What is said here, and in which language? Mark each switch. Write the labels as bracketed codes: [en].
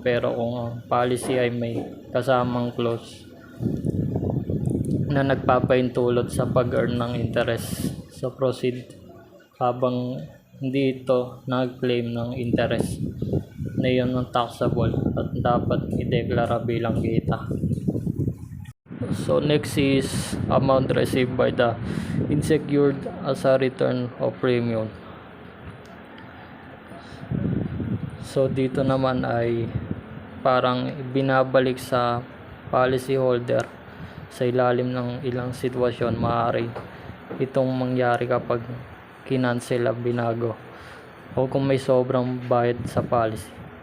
[tl] Pero kung ang policy ay may kasamang clause na nagpapaintulot sa pag-earn ng interest sa proceed habang hindi ito nag-claim ng interest na iyon ng taxable at dapat ideklara bilang kita. [en] So next is amount received by the insured as a return of premium. [tl] So dito naman ay parang binabalik sa policy holder sa ilalim ng ilang sitwasyon. Maaari itong mangyari kapag kinansel o binago o kung may sobrang bayad sa policy.